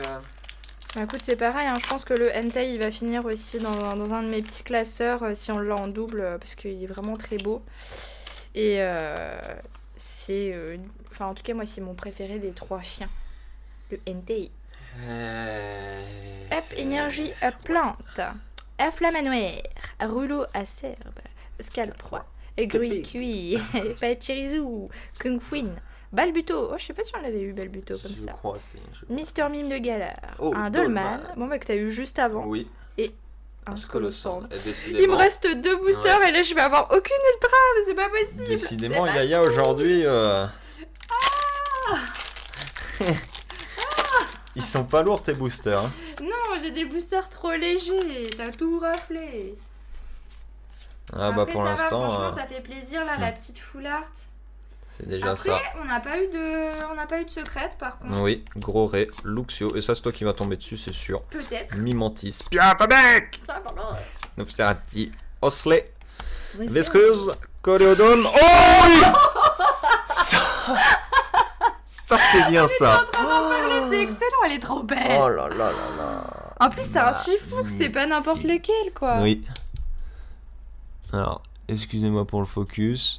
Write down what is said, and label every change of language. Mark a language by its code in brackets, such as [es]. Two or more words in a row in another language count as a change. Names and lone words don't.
[fr] Bah écoute, c'est pareil, hein. Je pense que le Entei il va finir aussi dans un de mes petits classeurs si on l'a en double parce qu'il est vraiment très beau. Et c'est. Enfin, en tout cas, moi, c'est mon préféré des 3 chiens. Le Entei. Hop, énergie plante. Flamanoir. Rouleau acerbe. Scalproie. Gruy cuit. Pachirisu. Kung Fuin. Balbuto, je sais pas si on l'avait eu Balbuto comme ça. Mister Mime de Galar, un Dolman, que t'as eu juste avant. Oui. Et un Scolosand. Il me reste 2 boosters et là je vais avoir aucune ultra, mais c'est pas possible. Décidément, Yaya aujourd'hui. Ils sont pas lourds tes boosters. Hein. Non, j'ai des boosters trop légers. T'as tout raflé. Ah bah pour l'instant. Franchement, ça fait plaisir là, la petite [en] full art. [fr] C'est déjà Après, ça. on n'a pas eu de secrète par contre. Oui, gros Ré, Luxio. Et ça, c'est toi qui vas tomber dessus, c'est sûr. Peut-être. Mimantis. Piafabec Nofserati. Osley. Visqueuse. Coréodon. Oh oui Ça c'est bien ça. En train d'en parler, c'est excellent, elle est trop belle. Oh là là là là. En plus, c'est un chiffon, c'est pas n'importe lequel quoi. Oui. Alors, excusez-moi pour le focus.